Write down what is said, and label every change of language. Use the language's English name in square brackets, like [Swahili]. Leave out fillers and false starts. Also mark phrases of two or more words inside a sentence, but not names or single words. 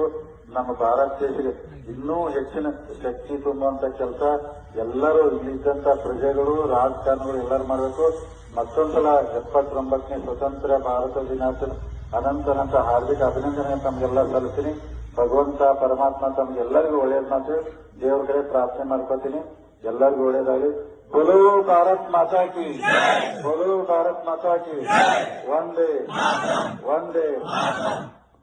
[Kannada] ನಮ್ಮ ಭಾರತ ದೇಶಕ್ಕೆ ಇನ್ನೂ ಹೆಚ್ಚಿನ ಶಕ್ತಿ ತುಂಬುವಂತ ಕೆಲಸ ಎಲ್ಲರೂ ಇಲ್ಲಿದ್ದಂತ ಪ್ರಜೆಗಳು, ರಾಜಕಾರಣಿಗಳು ಎಲ್ಲರೂ ಮಾಡಬೇಕು. ಮತ್ತೊಂದ್ಸಲ 79ನೇ ಸ್ವತಂತ್ರ ಭಾರತ ದಿನಾಚರಣೆ ಅನಂತ ಹಾರ್ದಿಕ ಅಭಿನಂದನೆ ತಮಗೆಲ್ಲ ಸಲ್ಲಿಸ್ತೀನಿ. ಭಗವಂತ ಪರಮಾತ್ಮ ತಮಗೆಲ್ಲರಿಗೂ ಒಳ್ಳೇದ್ ಮಾತು ದೇವ್ರ ಕಡೆ ಪ್ರಾರ್ಥನೆ ಮಾಡ್ಕೋತೀನಿ. ಎಲ್ಲರಿಗೂ ಒಳ್ಳೇದಾಗಲಿ. [Hindi] बोलो भारत माता की, बोलो भारत माता की, वंदे वंदे।